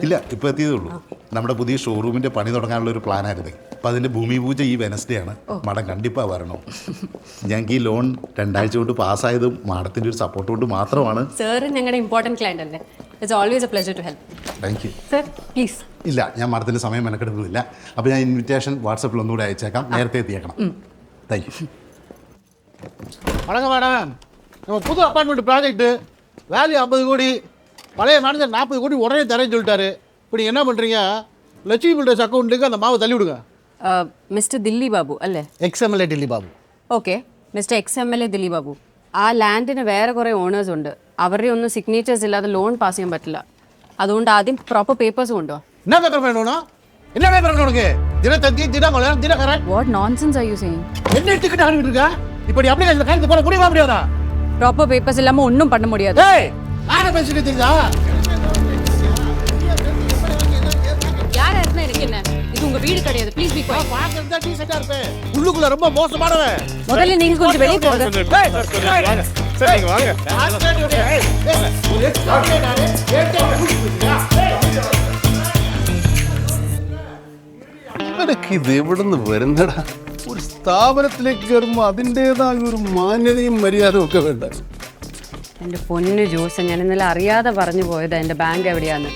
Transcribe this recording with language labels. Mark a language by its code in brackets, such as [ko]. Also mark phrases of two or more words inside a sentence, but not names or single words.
[ml] ഇല്ല, ഇപ്പോൾ എത്തിയതേ ഉള്ളൂ. നമ്മുടെ പുതിയ ഷോറൂമിൻ്റെ പണി തുടങ്ങാനുള്ള ഒരു പ്ലാനായിരുന്നു. അപ്പോൾ അതിൻ്റെ ഭൂമി പൂജ ഈ വെനസ്ഡേ ആണ്. മാഡം കണ്ടിപ്പാ വരണോ? ഞങ്ങൾക്ക് ഈ ലോൺ 2 ആഴ്ച കൊണ്ട് പാസ്സായതും മാഡത്തിൻ്റെ ഒരു സപ്പോർട്ട് കൊണ്ട് മാത്രമാണ്. സർ ഞങ്ങളുടെ ഇമ്പോർട്ടൻറ്റ് ക്ലയന്റ് അല്ലേ. [en] It's always a pleasure to help. thank you [ml] സർ പ്ലീസ്. ഇല്ല, ഞാൻ മാഡത്തിൻ്റെ സമയം മെനക്കെടുക്കുന്നില്ല. അപ്പോൾ ഞാൻ ഇൻവിറ്റേഷൻ വാട്സപ്പിൽ ഒന്നുകൂടെ അയച്ചേക്കാം. നേരത്തെ എത്തിയേക്കണം. [en] thank you. [ta] வணக்கம் மேடம். நம்ம புது அப்பார்ட்மெண்ட் ப்ராஜெக்ட்டு வேல்யூ 50 கோடி, பழைய மேனேஜர் 40 கோடி உடனே தரேன்னு சொல்லிட்டாரு. இப்போ நீங்கள் என்ன பண்ணுறீங்க, லட்சுமி பில்டர்ஸ் அக்கௌண்ட்டுக்கு அந்த மாவை தள்ளி விடுங்க. [ml] മിസ്റ്റർ ദില്ലി ബാബു അല്ലേ? XMLA ഡില്ലി ബാബു. ഓക്കെ മിസ്റ്റർ XMLA ദില്ലി ബാബു. ആ ലാൻഡിന് വേറെ കുറേ ഓണേഴ്സ് ഉണ്ട്. അവരുടെ ഒന്നും സിഗ്നേച്ചേഴ്സ് ഇല്ലാതെ ലോൺ പാസ് ചെയ്യാൻ പറ്റില്ല. അതുകൊണ്ട് ആദ്യം പ്രോപ്പർ പേപ്പേഴ്സ് കൊണ്ടുവാ. [ta] என்ன பேப்பர் வேணும்? என்ன பேப்பர் வேணும் உனக்கு? தினத்தந்தி, தினமலர், தினகரன். [en] What nonsense are you saying? [ta] என்ன எடுத்துக்கிட்டு ஆரம்பிட்டு இருக்கா? இப்போ நீ அப்ளிகேஷன் கையெழுத்து போட முடியுமா முடியாதா? ப்ராப்பர் பேப்பர்ஸ் இல்லாம ஒன்றும் பண்ண முடியாது. ஏய், யாரை பேசிட்டு தெரியுதா? யாரா இருந்தா எனக்கு என்ன? இது உங்க வீடு கிடையாது. [en] please be quiet. [ta] பாக்குறது தான் டீசென்ட்டா இருப்பே. உள்ளுக்குள்ள ரொம்ப மோசமானவன். முதல்ல நீங்க கொஞ்சம் வெளிய போங்க. சரி வாங்க. [ml] ഇതൊക്കെ ഇത് എവിടെ നിന്ന് വരുന്നടാ? ഒരു സ്ഥാപനത്തിലേക്ക് കയറുമ്പോൾ അതിൻ്റെതായ ഒരു മാന്യതയും മര്യാദയും ഒക്കെ വേണ്ട. എന്റെ പൊന്നു ജോസ്, ഞാൻ ഇന്നലെ അറിയാതെ പറഞ്ഞു പോയതാ എന്റെ ബാങ്ക് എവിടെയാന്ന്.